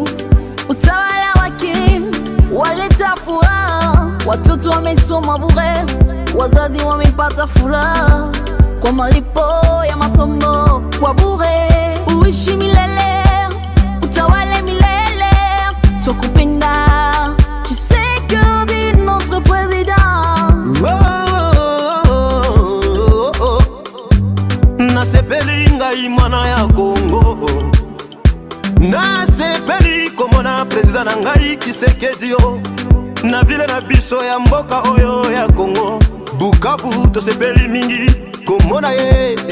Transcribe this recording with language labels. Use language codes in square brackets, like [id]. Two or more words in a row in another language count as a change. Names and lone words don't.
[sw] Utawala wake waleta furaha, watoto wamesoma bure, wazazi wamepata furaha kwa malipo ya masomo kwa bure. Uishi milele, utawale milele, twakupenda Tshisekedi [fr] notre président. [ln] Nasepeli ngai mwana ya Kongo, nasepeli komona president na ngai Tshisekedi yo, na vile na biso ya mboka oyo ya Kongo Bukavu tosepeli mingi komona ye